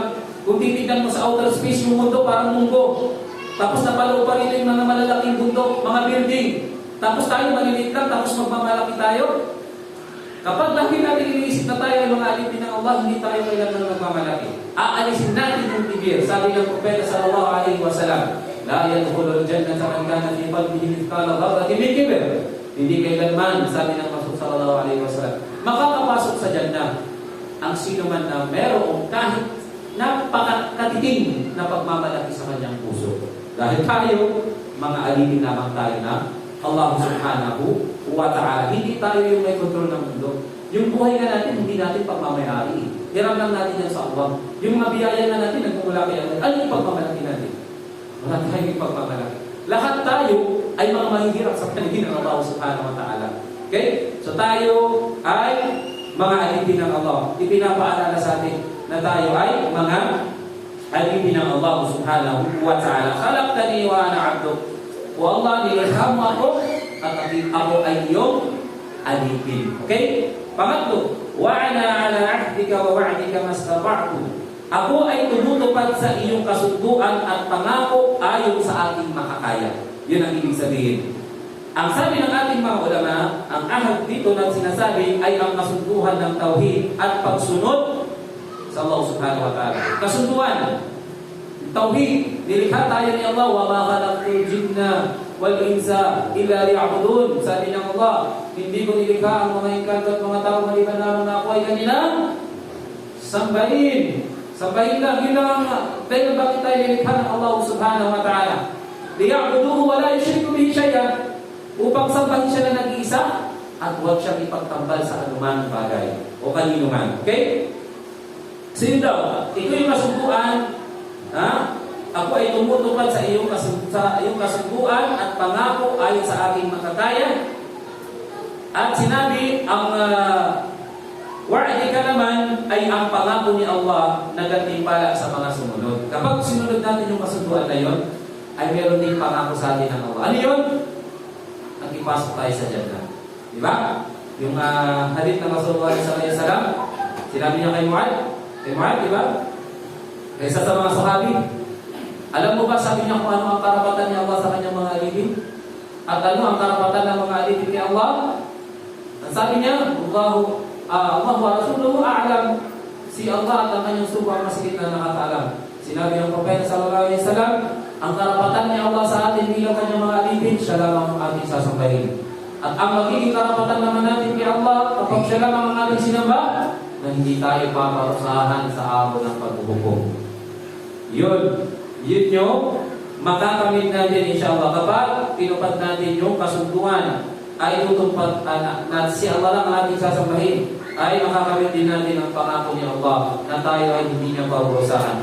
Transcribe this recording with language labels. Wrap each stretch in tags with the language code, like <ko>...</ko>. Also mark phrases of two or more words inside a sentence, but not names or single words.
<tl>Kung titignan mo sa outer space, yung mundo parang munggo. Tapos napaloob pa rin yung mga malalaking bundok, mga building. Tapos tayo maliliit lang, tapos magmamalaki tayo. Kapag lagi natin iniisip na tayo ay mga alipin ng Allah, hindi tayo kailangan magmamalaki. Aalisin natin yung tigil. Sabi ng Propeta</tl> <ar>صلى الله عليه وسلم، لا يدخل الجنة من كان في قلبه مثقال ذرة من كبر.</ar> <tl>Hindi kailanman, sabi ng Rasul</tl> <ar>صلى الله عليه وسلم,</ar> <tl>makakapasok sa Jannah ang sino man na merong kahit napakatiting na pagmamalaki sa kanyang puso. Dahil tayo, mga alipin lamang tayo na Allah</tl> <ar>سبحانه وتعالى.</ar> <tl>Hindi tayo yung may kontrol ng mundo. Yung buhay na natin, hindi natin pagmamayari. Hiram lang natin yan sa Allah. Yung mga biyaya na natin, nagmumula kaya natin. Ano yung pagmamalaki natin? Wala tayong pagmamalaki. Lahat tayo ay mga mahihirap sa paningin ng Allah</tl> <ar>سبحانه وتعالى.</ar> <tl>Okay? So tayo ay mga alipin ng Allah. Ipinapaalala sa atin na tayo ay mga alipin ng Allah</tl> <ar>سبحانه وتعالى. خلقتني وأنا عبدك. والله,</ar> <tl>nilikha mo ako at ako ay iyong alipin. Okay? Pangatlo,</tl> <ar>وأنا على عهدك ووعدك ما استطعت.</ar> <tl>Ako ay tumutupad sa iyong kasunduan at pangako ayon sa aking makakaya. Yun ang ibig sabihin. Ang sabi ng ating mga ulama, ang ahad dito na sinasabi ay ang kasunduhan ng tauhid at pagsunod sa Allah</tl> <ar>سبحانه وتعالى.</ar> <tl>Kasunduan, tauhid, nilikha tayo ni Allah,</tl> <ar>وما خلقت الجن والإنس إلا ليعبدون.</ar> <tl>Sabi ng Allah, hindi ko nilikha ang mga engkanto at mga tao maliban lamang na ako ay kanilang sambahin. Sambahin lang, yun lang dahil bakit tayo nilikha ng Allah</tl> <ar>سبحانه وتعالى. ليعبدوه ولا يشركوا به شيئا,</ar> <tl>upang sambahin siya na nag-iisa at huwag siyang ipagtambal sa anumang bagay o kanino man. Okay? Sino daw? Ito yung kasunduan. Ako ay tumutupad sa iyong kasunduan at pangako ayon sa aking makakaya. At sinabi, ang wa'di ka naman ay ang pangako ni Allah na gantimpala sa mga sumunod. Kapag sinunod natin yung kasunduan na yun, ay meron din pangako sa atin ng Allah. Ano yun? Ang ipasok tayo sa Jannah. Di ba? Yung hadith ng Rasulullah</tl> <ar>صلى الله عليه وسلم,</ar> <tl>sinabi niya kay Mu'adh, di ba? Isa sa mga sahabi. Alam mo ba, sabi niya kung ano ang karapatan ni Allah sa kanyang mga alipin? At ano ang karapatan ng mga alipin ni Allah? Ang sabi niya,</tl> <ar>الله ورسوله أعلم.</ar> <tl>Si Allah at ang kanyang sugo ang masigit na nakakaalam. Sinabi ng Propeta</tl> <ar>صلى الله عليه وسلم,</ar> <tl>ang karapatan ni Allah sa atin bilang kanyang mga alipin, siya lamang ang ating sasambahin. At ang magiging karapatan naman natin kay Allah, kapag siya lamang ang ating sinamba, na hindi tayo paparusahan sa araw ng paghuhukom. Yun yung makakamit natin insyaAllah kapag pinupad natin yung kasunduan ay tutupad na si Allah lang ang ating sasambahin, ay makakamit din natin ang pangako ni Allah na tayo ay hindi niya parusahan.</tl>